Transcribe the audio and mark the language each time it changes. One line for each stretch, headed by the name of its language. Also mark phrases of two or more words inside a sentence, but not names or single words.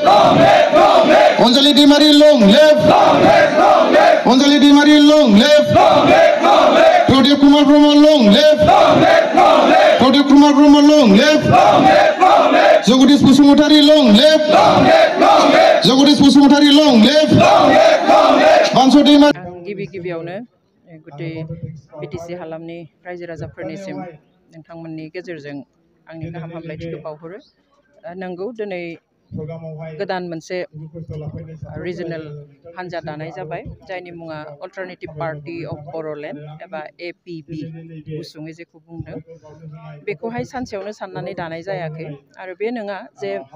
English: Onjali Dimari long live. Onjali Dimari long live. Pradip Kumar Brahma long live. Pradip Kumar Brahma long live. Jagadish Pusumutari long live. Jagadish Pusumutari long live. Banso Dimari.
Bodo: गिबियावनो गुटे बिटिसि हालामनि रायजो राजाफोरनिसिम नोंथांमोननि गेजेरजों आंनि गाहाम हामलायथिखौ बावहरो नंगौ दिनै गोदान मोनसे रिजनल हान्जा दानाय जाबाय जायनि मुङा अल्टारनेटिभ पार्टी अफ बर'लेण्ड एबा एपिबि गुसुङै जेखौ बुंदों बेखौहाय सानसेयावनो साननानै दानाय जायाखै आरो बे नङा जे